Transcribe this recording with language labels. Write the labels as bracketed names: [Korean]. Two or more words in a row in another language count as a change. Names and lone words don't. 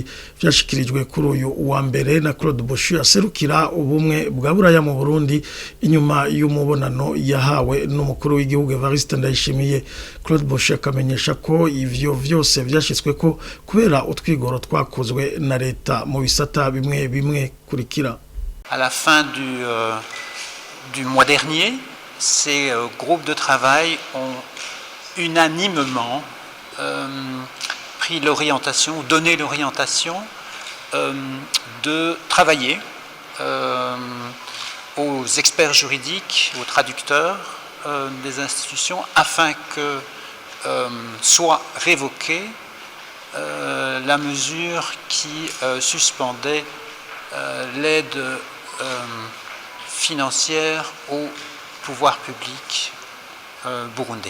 [Rundi] Vyashikirijwe kuri uyu wa mbere na Claude Boshu aserukira ubumwe bwa Buraya mu Burundi inyuma y'umubonano yahawe n'umukuru w'igihugu Evariste Ndayishimiye. Claude Boshu akamenyesha ko ivyo vyose vyashitswe ko kubera utwigoro twakozwe na leta mu bisata bimwe bimwe kurikira. [French] À la fin du mois dernier, ces groupes de travail ont unanimement pris l'orientation, ou donné l'orientation de travailler aux experts juridiques, aux traducteurs des institutions, afin que soit révoquée la mesure qui suspendait l'aide financière au pouvoir public burundais.